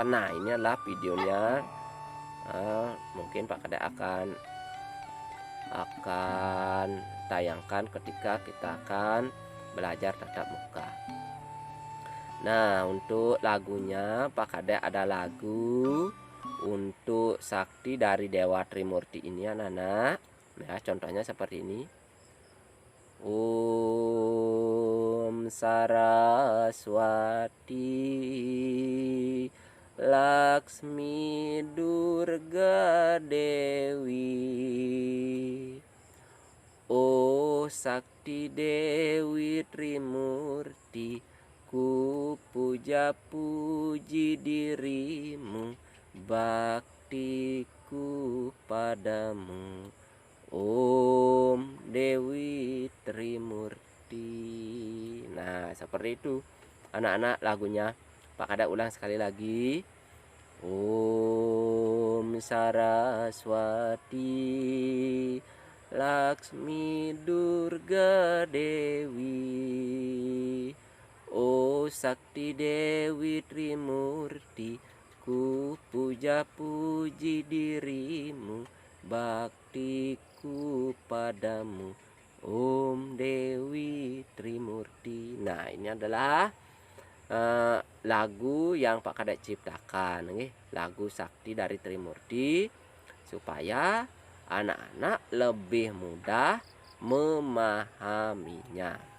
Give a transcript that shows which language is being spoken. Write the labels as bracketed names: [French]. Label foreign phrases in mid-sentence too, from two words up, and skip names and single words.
[Indonesian] Nah, ini adalah videonya. Mungkin Pak Kadek akan tayangkan ketika kita akan belajar tatap muka. Nah, untuk lagunya Pak Kadek ada lagu untuk sakti dari Dewa Trimurti ini anak-anak. Nah, contohnya seperti ini. Om Saraswati Laksmi Durga Dewi, oh Sakti Dewi Trimurti, ku puja puji dirimu, baktiku padamu, Om Dewi Trimurti. Nah, seperti itu anak-anak lagunya. Pak Kadek ulang sekali lagi. Om Saraswati Laksmi Durga Dewi, oh Sakti Dewi Trimurti, ku puja puji dirimu, baktiku padamu, Om Dewi Trimurti. Nah, ini adalah lagu yang Pak Kadek ciptakan, lagu sakti dari Trimurti, supaya anak-anak lebih mudah memahaminya.